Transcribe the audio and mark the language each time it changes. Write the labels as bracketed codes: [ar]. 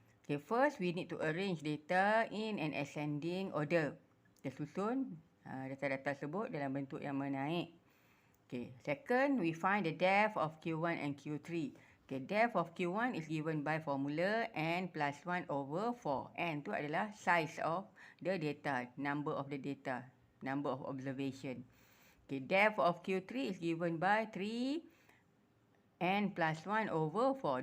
[en] Okay, first we need to arrange data in an ascending order. [ms] Kita susun data-data tersebut dalam bentuk yang menaik. [en] Okay, second we find the depth of Q1 and Q3. Okay, depth of Q1 is given by formula n plus 1 over 4. [ms] N tu adalah [en] size of the data, number of the data, number of observation. Okay, depth of Q3 is given by 3 n plus 1 over 4.